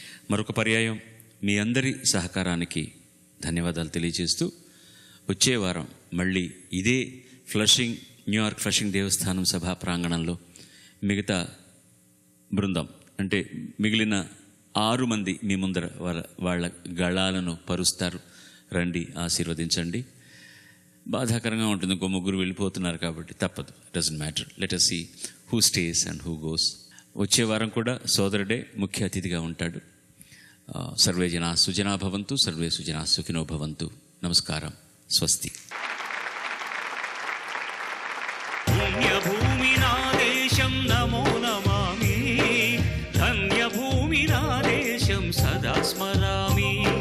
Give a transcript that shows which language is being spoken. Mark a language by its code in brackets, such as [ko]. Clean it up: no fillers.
[te] మరొక పర్యాయం మీ అందరి సహకారానికి ధన్యవాదాలు తెలియజేస్తూ వచ్చే వారం మళ్ళీ ఇదే న్యూయార్క్ ఫ్లషింగ్ దేవస్థానం సభా ప్రాంగణంలో మిగతా బృందం అంటే మిగిలిన 6 మంది మీ ముందర వాళ్ళ గళాలను పరుస్తారు. రండి, ఆశీర్వదించండి. బాధాకరంగా ఉంటుంది, ఇంకో 3 వెళ్ళిపోతున్నారు కాబట్టి తప్పదు. [en] Doesn't matter. Let us see who stays and who goes. [te] వచ్చే వారం కూడా సోదరుడే ముఖ్య అతిథిగా ఉంటాడు. [sa] సర్వే జనా సుజనా భవంతు, సర్వే సుజనా సుఖినో భవంతు. [te] నమస్కారం, స్వస్తి. పుణ్యభూమి నా దేశం నమో నమామి, ధన్యభూమి నా దేశం సదా స్మరామి.